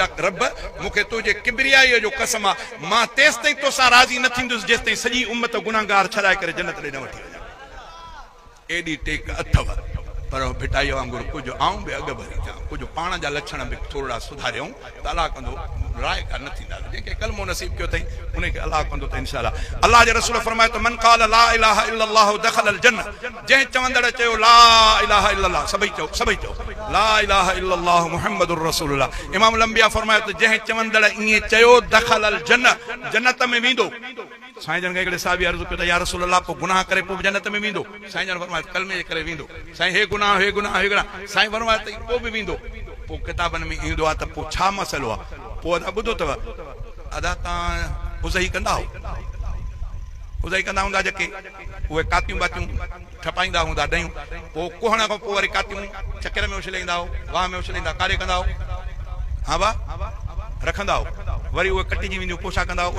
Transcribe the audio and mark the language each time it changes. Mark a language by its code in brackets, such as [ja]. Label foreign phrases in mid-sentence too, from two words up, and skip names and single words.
[sd] रब मूंखे तुंहिंजे किबरियाईअ जो कसम आहे मां तेसि ताईं तोसां राज़ी न थींदुसि जेसि ताईं सॼी उम्मत गुनाहगार छॾाए करे जन्नत ॾे न वठी वञा एॾी टेक अथव पर भिटाई वांगुरु कुझु आऊं बि अॻ भरी थियां कुझु पाण जा लक्षण बि थोरा सुधारियूं त अलाह कंदो राय का न थींदा जंहिंखे कलमो नसीब कयो अथई उनखे अलाह कंदो त इंशाअल्लाह अलाह जे रसूल फरमाए त [ar] من قال لا إله إلا الله دخل الجنة [sd] जंहिं चवंदड़ चयो [ar] لا إله إلا الله [sd] सभई चओ [ar] لا إله إلا الله محمد رسول الله [sd] इमाम अंबिया फरमाए त जंहिं चवंदड़ ईअं चयो [ar] دخل الجنة [sd] जन्नत में वेंदो साईं जन खे हिकिड़े साहिबी अर्ज़ु कयो त [ar] يا رسول الله [sd] पोइ गुनाह करे पोइ जन्नत में वेंदो? साईं जन फरमायो कलमे जे करे वेंदो। साईं हे गुनाह हे गुनाह हे गुनाह, साईं फरमायो त पोइ बि वेंदो। पोइ किताबनि में ईंदो आहे त पोइ छा मसइलो आहे? पोइ अदा ॿुधो अथव, अदा तव्हां उज़ई कंदा हो, उज़ई कंदा हूंदा जेके उहे कातियूं बातियूं ठपाईंदा हूंदा ॾयूं, पोइ कोहण खां पोइ वरी कातियूं चकर में उछलींदा हो, वाह में उछलींदा, कारे कंदा हो, हा वाह रखंदा हो, वरी उहे कटिजी वेंदियूं, पोइ छा कंदा हो?